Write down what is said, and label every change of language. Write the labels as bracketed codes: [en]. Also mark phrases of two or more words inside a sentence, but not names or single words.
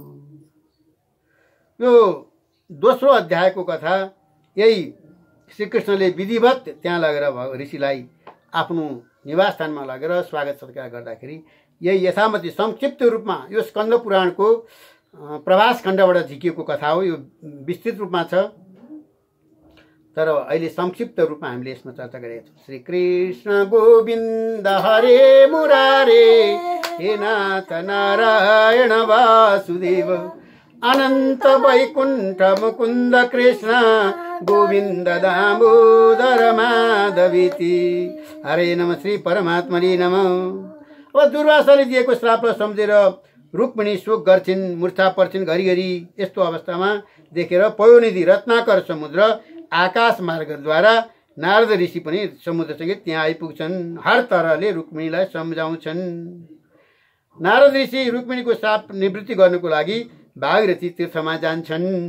[ne] यो दोस्रो अध्यायको कथा यही श्रीकृष्णले विधिवत त्यहाँ लगेर ऋषिलाई आफ्नो निवासस्थानमा लगेर स्वागत सत्कार गर्दाखेरि यही यथामति संक्षिप्त रूपमा यो स्कन्द पुराणको प्रभास खण्डबाट झिकिएको कथा हो। यो विस्तृत रूपमा छ, तर अहिले संक्षिप्त रूपमा हामीले यसमा चर्चा गरेका छौँ। [sa] श्री कृष्ण गोविन्द हरे मुरारे, हे नाथ नारायण वासुदेव, अनन्त वैकुण्ठ मुकुन्द कृष्ण गोविन्द दामोदर माधवीति, हरे नमः श्री परमात्मने नमः। [ne] अब दुर्वासाले दिएको श्रापलाई सम्झेर रुक्मिणी शोक गर्छिन्, मूर्छा पर्छिन् घरिघरि। यस्तो अवस्थामा देखेर पयोनिधि रत्नाकर समुद्र आकाश मार्गद्वारा नारद ऋषि पनि समुद्रसँगै त्यहाँ आइपुग्छन्। हर तरहले रुक्मिणीलाई सम्झाउँछन्। नारद ऋषि रुक्मिणीको श्राप निवृत्ति गर्नको लागि भागीरथी तीर्थमा जान्छन्।